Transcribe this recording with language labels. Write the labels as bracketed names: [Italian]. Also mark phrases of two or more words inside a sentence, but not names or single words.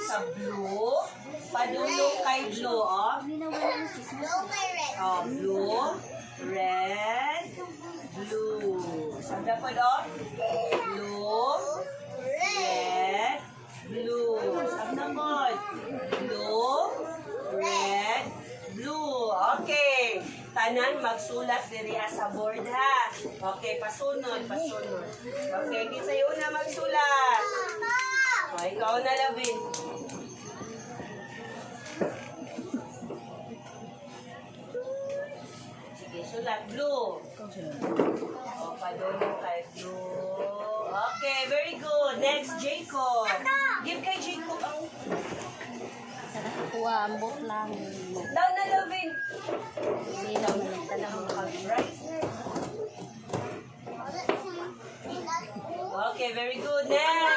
[Cebuano] Sa blue, padulong kay blue, oh. [English] Oh, blue, red, blue. [Filipino] Saan dapat, oh? [English] Blue, red, blue. [Filipino] Saan naman? [English] Blue, red, blue. Okay. [Cebuano] Tanan magsulat diri sa board, ha. Okay, pasunod, pasunod. Okay, kinsa yung una magsulat? O, ikaw na, Lavin. Sige, sulat. Blue. O, padulong kay blue. [English] Okay, very good. Next, Jacob. Give kay Jacob ang... [Cebuano] Kuha, ambot lang. Down na, Lavin. [Filipino] Hindi naman talagang [English] Okay, very good. Next.